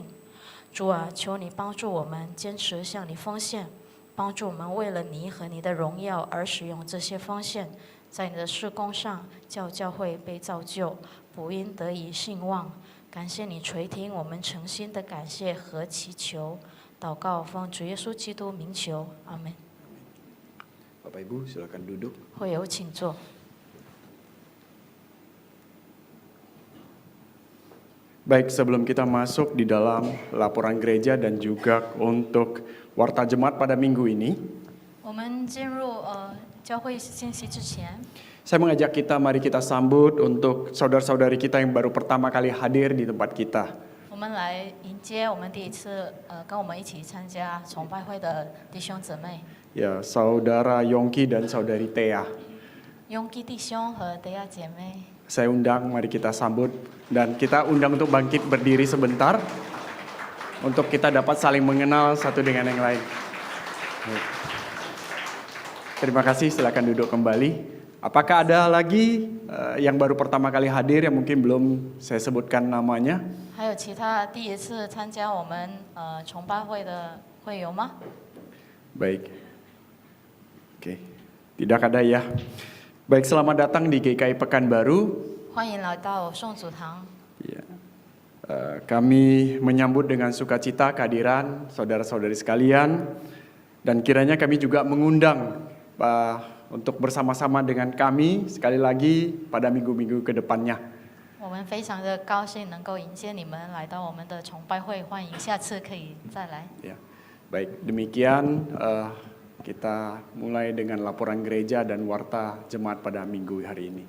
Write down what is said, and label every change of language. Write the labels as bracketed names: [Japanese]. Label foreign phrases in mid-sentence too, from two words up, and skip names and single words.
[Chinese] 主啊，求你帮助我们坚持向你奉献，帮助我们为了你和你的荣耀而使用这些奉献，在你的事工上叫教会被造就，福音得以兴旺。感谢你垂听我们诚心的感谢和祈求，祷告奉主耶稣基督名求，阿门。 [Indonesian] Bapak Ibu silakan duduk. [Chinese] 会有请坐。 [Indonesian] Baik, sebelum kita masuk di dalam laporan gereja dan juga untuk warta jemaat pada minggu ini, [Chinese] 我们进入教会信息之前， [Indonesian] saya mengajak kita, mari kita sambut untuk saudara-saudari kita yang baru pertama kali hadir di tempat kita. [Chinese] 我们来迎接我们第一次跟我们一起参加崇拜会的弟兄姊妹， [Indonesian] Ya, saudara Yongki dan saudari Tea. [Chinese] Yongki 弟兄和德亚姐妹。 [Indonesian] Saya undang, mari kita sambut dan kita undang untuk bangkit berdiri sebentar untuk kita dapat saling mengenal satu dengan yang lain. Terima kasih, silakan duduk kembali. Apakah ada lagi yang baru pertama kali hadir yang mungkin belum saya sebutkan namanya? [Chinese] 还有其他第一次参加我们崇拜会的会友吗？ [Indonesian] Baik. Oke, tidak ada ya. Baik, selamat datang di GKI Pekanbaru. [Chinese] 欢迎来到宋祖堂。 [Indonesian] Ya. Kami menyambut dengan sukacita kehadiran saudara-saudari sekalian dan kiranya kami juga mengundang untuk bersama-sama dengan kami sekali lagi pada minggu-minggu ke depannya. [Chinese] 我们非常的高兴能够迎接你们来到我们的崇拜会，欢迎下次可以再来。 [Indonesian] Ya. Baik, demikian kita mulai dengan laporan gereja dan warta jemaat pada minggu hari ini.